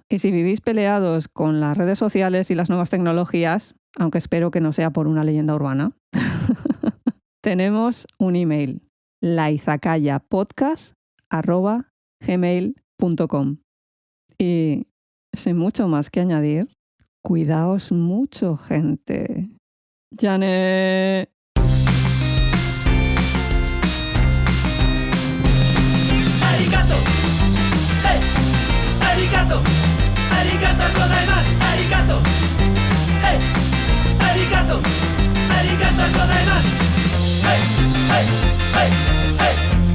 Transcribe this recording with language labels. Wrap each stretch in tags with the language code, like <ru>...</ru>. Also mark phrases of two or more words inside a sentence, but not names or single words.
<es>Y si vivís peleados con las redes sociales y las nuevas tecnologías, aunque espero que no sea por una leyenda urbana, tenemos un email, laizakayapodcast@gmail.com. Y sin mucho más que añadir, cuidaos mucho, gente.</es> <ja>¡Yane! ありがとう、hey、ありがとう、ありがとうございます、ありがとう、hey、ありがとう、ありがとうございます、hey、hey、hey、hey.</ja>